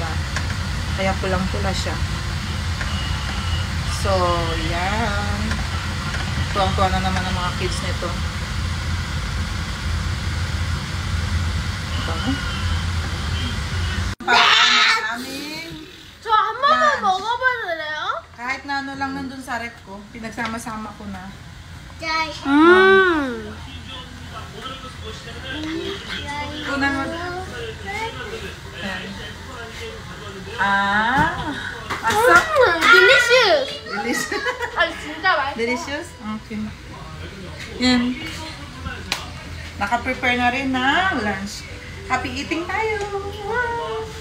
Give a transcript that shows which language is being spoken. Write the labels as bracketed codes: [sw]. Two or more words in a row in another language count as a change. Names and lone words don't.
[tl] Kaya pulang-pula siya. So, yan. Tuwang-tuwa na naman ang mga kids nito. Ito. Pagkain namin. [ko] 저 한 번만 [tl] Lunch. [ko] 먹어봐도 돼요? [tl] Kahit na ano lang nandun sa rep ko, pinagsama-sama ko na. [ko] 짤. [tl] Kunan mo. Asa? delicious. Delicious. [ko] 아니 진짜 맛있어. [tl] Delicious? Okay. Yan. Naka-prepare na rin ng lunch. [en] Happy eating [tl] tayo! Wow!